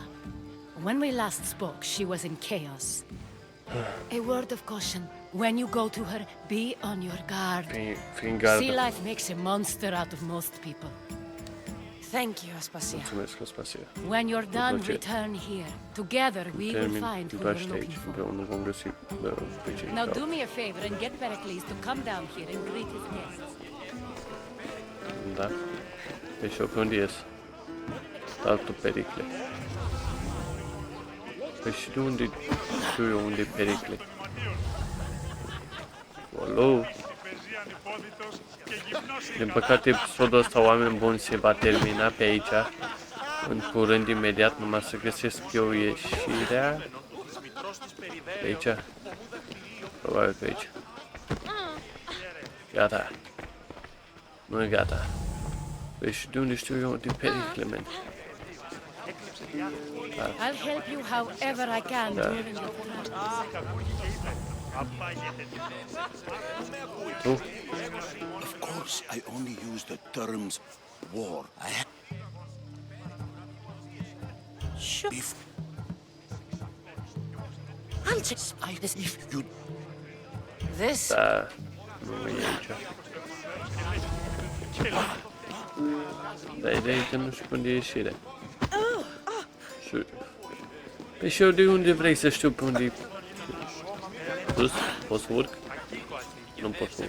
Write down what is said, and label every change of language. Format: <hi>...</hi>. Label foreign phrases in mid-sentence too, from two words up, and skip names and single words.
<en>When we last spoke, she was in chaos. A word of caution. When you go to her, be on your guard.</en> <ro>Fii în gardă.</ro> <en>Sea life makes a monster out of most people. Thank you, Aspasia.</en> <ro>Mulțumesc, Aspasia.</ro> <en>When you're done,</en> <ro>plăcere.</ro> <en>return here. Together, we will</en> <ro>Termin</ro> <en>find who</en> <ro>cu</ro> <en>we're looking</en> <ro>aici,</ro> <en>for.</en> <ro>împreună vom găsi pe cei</ro> <en>Now</en> <ro>care-</ro> <en>do me a favor and get Pericles to come down here and greet his guests.</en> <ro>Da. Deci eu pe unde ies? Altul Pericle. Păi și de unde știu eu unde e Pericle? Alo? Din păcate episodul ăsta, oameni buni, se va termina pe aici. În curând, imediat, numai să găsesc eu ieșirea. Pe aici? Probabil pe aici. Gata. Nu e gata. Păi și de unde știu eu de Pericle, man?</ro> <en>I'll help you however I can</en> <ro>Da.</ro> <en>during your travels.</en> <ro>Tu?</ro> <en>Of course, I only use the terms war. Sure. If I'll just... if you This?</en> <ro>Da. Nu e aici. Da, ideea e că nu știu unde e ieșirea. Și... Păi și eu de unde vrei să știu pe unde e? Sus? Pot să urc? Nu pot să urc.</ro>